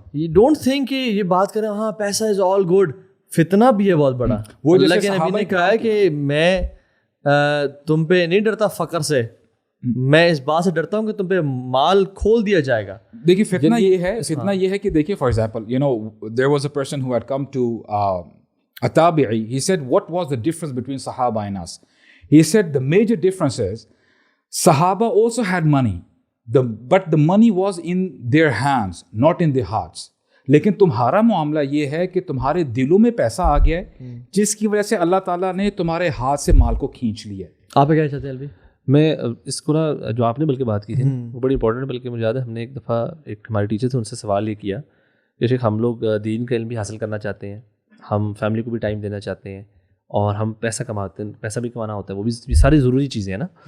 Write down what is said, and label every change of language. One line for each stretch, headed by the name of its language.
Urdu: یہ
English: don't think
Urdu: کہ یہ بات کریں ہاں پیسہ
English: Is all good.
Urdu: فتنہ بھی ہے بہت بڑا. وہ اللہ کے نبی نے کہا ہے کہ میں تم پہ نہیں ڈرتا فقر سے, میں اس بات سے ڈرتا ہوں کہ تم پہ مال کھول دیا جائے گا. دیکھیے فتنہ یہ ہے کہ دیکھیے
English: For example you know there was a person who had come to a tabi'i. He said what was the difference between Sahaba and us? He said the major difference is Sahaba also had money, but the money was in their hands, not in their hearts.
Urdu: لیکن تمہارا معاملہ یہ ہے کہ تمہارے دلوں میں پیسہ آ گیا ہے جس کی وجہ سے اللہ تعالیٰ نے تمہارے ہاتھ سے مال کو کھینچ لیا ہے. آپ کیا چاہتے ہیں الوی؟ میں اس کو نا جو آپ نے بلکہ بات کی تھی وہ بڑی امپورٹنٹ ہے. بلکہ مجھے یاد ہے ہم نے ایک دفعہ ایک ہمارے ٹیچر تھے, ان سے سوال یہ کیا کہ شیخ ہم لوگ دین کا علم بھی حاصل کرنا چاہتے ہیں, ہم فیملی کو بھی ٹائم دینا چاہتے ہیں, اور ہم پیسہ کماتے ہیں, پیسہ بھی کمانا ہوتا ہے, وہ بھی ساری ضروری چیزیں ہیں نا.